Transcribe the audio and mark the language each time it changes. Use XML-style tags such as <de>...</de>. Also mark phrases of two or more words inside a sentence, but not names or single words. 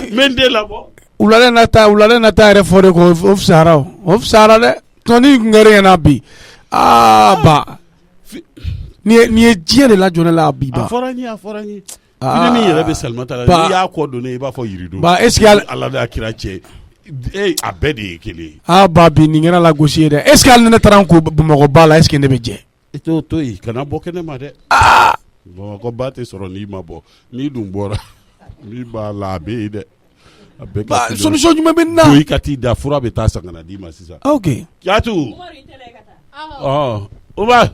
<bm>n bɛ n den labɔ wulalen na taa yɛrɛ fɔ de ko o fisayara dɛ tɔni kun kɛra ɲɛna bi ba nin ye diɲɛ de lajɔ ne la bi ba a fɔra n ye fini min yɛrɛ bɛ Salimata la n'i y'a kɔ don ne i b'a fɔ yirido ba est-ce que Ala de y'a kira cɛ a bɛɛ de ye kelen ye ba bi nin kɛra lagosi ye dɛ est-ce que hali ni ne taara n ko Bamakɔ ba la est-ce que ne bɛ jɛ i t'o to yen kana bɔ kɛnɛ ma dɛ Bamakɔ ba tɛ sɔrɔ n'i ma bɔ n'i dun bɔra min b'a la a bɛ yen dɛ a bɛɛ ka solution jumɛn bɛ nin na to i ka t'i da fura bɛ taa san ka na d'i ma sisan ok Jatu Umar</bm>